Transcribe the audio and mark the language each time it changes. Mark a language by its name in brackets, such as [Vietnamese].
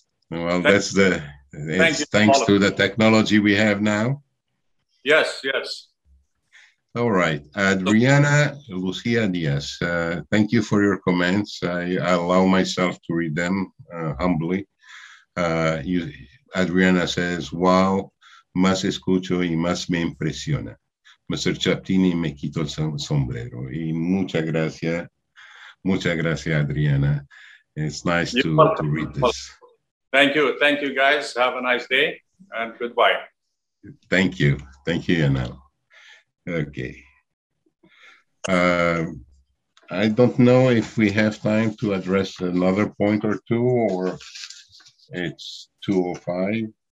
[English] Well, that's thanks to the technology we have now. Yes. All right. Adriana Lucia Diaz, thank you for your comments. I allow myself to read them humbly. [Spanish] Adriana [English] says, wow, [Spanish] más escucho y más me impresiona. Mr. Chaptini me quito el sombrero. Y muchas gracias, Adriana. [English] It's nice to read this. Thank you, guys. Have a nice day and goodbye. Thank you, Yanel. Okay. I don't know if we have time to address another point or two, or it's 2:05.